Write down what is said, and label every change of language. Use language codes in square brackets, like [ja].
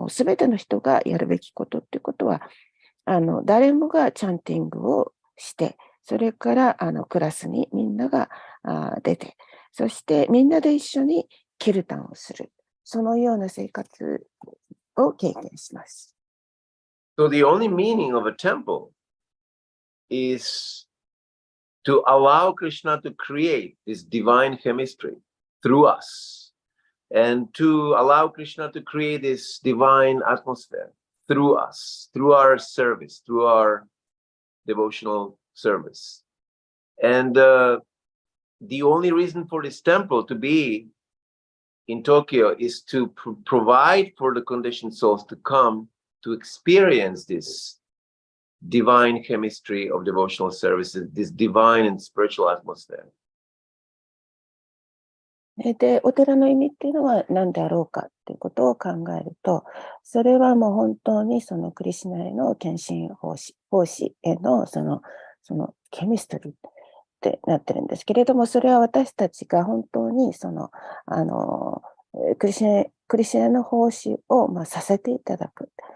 [ja] もうすべての人がやるべきことっていうことは、誰もがチャンティングをして、それからクラスにみんなが出て、そしてみんなで一緒にキルタンをする。そのような生活を経験します。 [en] So the only meaning of a temple is to allow Krishna to create this divine chemistry through us, and to allow Krishna to create this divine atmosphere through us, through our service, through our devotional service. And the only reason for this temple to be in Tokyo is to provide for the conditioned souls to come to experience this divine chemistry of devotional services, this divine and spiritual atmosphere. [ja] で、お寺の意味っていうのは何であろうかっていうことを考えると、それはもう本当にそのクリシュナへの献身奉仕へのそのケミストリーってなってるんですけれども、それは私たちが本当にそのクリシュナの奉仕をさせていただく。